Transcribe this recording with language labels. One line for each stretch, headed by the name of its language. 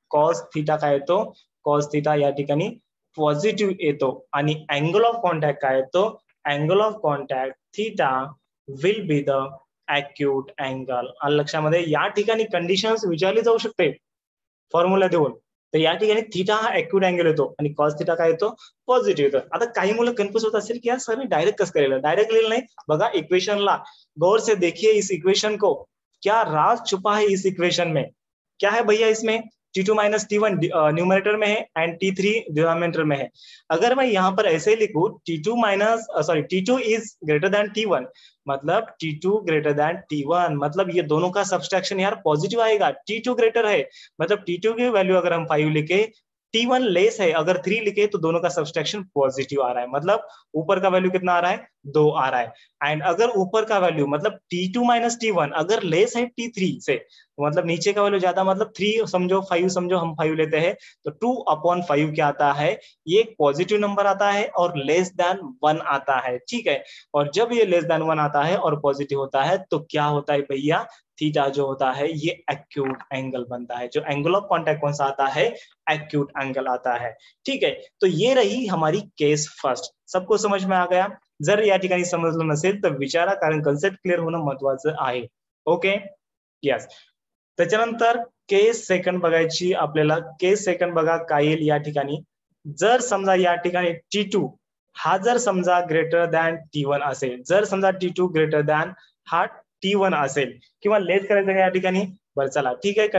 Marathi: cos theta काय येतो, cos theta या ठिकाणी पॉझिटिव्ह येतो आणि अँगल ऑफ कॉन्टॅक्ट काय येतो, angle of contact theta will be the acute angle. लक्षामध्ये या ठिकाणी कंडिशन्स विचारली जाऊ शकते फॉर्म्युला देऊन. तर या ठिकाणी थिटा हा अॅक्यूट अँगल येतो आणि cos थिटा काय येतो पॉझिटिव्ह येतो. आता काही मुलं कन्फ्युज होत असेल की यार सर डायरेक्ट कसं केलेलं, डायरेक्ट लिहिलं नाही.
Hindi: बघा इक्वेशनला गौर से देखिए, इस इक्वेशन को क्या राज छुपा है इस इक्वेशन में. क्या है भैया इसमें, T2 माइनस T1 न्यूमरेटर में है एंड T3 डिनोमिनेटर में है. अगर मैं यहाँ पर ऐसे लिखूं T2 is greater than T1 मतलब T2 ग्रेटर देन T1 मतलब ये दोनों का सब्सट्रैक्शन यार पॉजिटिव आएगा. T2 ग्रेटर है मतलब T2 की वैल्यू अगर हम 5 लिखे, T1 लेस है अगर 3 लिखे तो दोनों का सब्सट्रैक्शन पॉजिटिव आ रहा है. मतलब ऊपर का वैल्यू कितना आ रहा है 2 आ रहा है. एंड अगर ऊपर का वैल्यू मतलब T2 माइनस T1 अगर लेस है T3 से मतलब नीचे का वैल्यू ज्यादा मतलब 3 समझो 5 समझो, हम 5 लेते हैं तो 2/5 क्या आता है, ये एक पॉजिटिव नंबर आता है और लेस देन 1 आता है. ठीक है, और जब ये लेस देन 1 आता है और पॉजिटिव होता है तो क्या होता है भैया, थीटा जो होता है ये एक्यूट एंगल बनता है। जो एंगल ऑफ कॉन्टैक्ट कौन सा आता है, एक्यूट एंगल आता है। ठीक है, तो ये रही हमारी केस फर्स्ट। सबको समझ में आ गया?
Marathi: जर या ठिकाणी समजलं नसेल तर विचारा, कारण कन्सेप्ट क्लिअर होणं महत्वाचं आहे. Okay, yes. त्याच्यानंतर केस सेकंड बघायची आपल्याला. केस सेकंड बघा काय येईल या ठिकाणी. जर समजा या ठिकाणी T2 हा जर समजा ग्रेटर दॅन T1 असेल, जर समजा T2 ग्रेटर दॅन हा T1 असेल किंवा लेस करायचं या ठिकाणी, बरं चला ठीक आहे.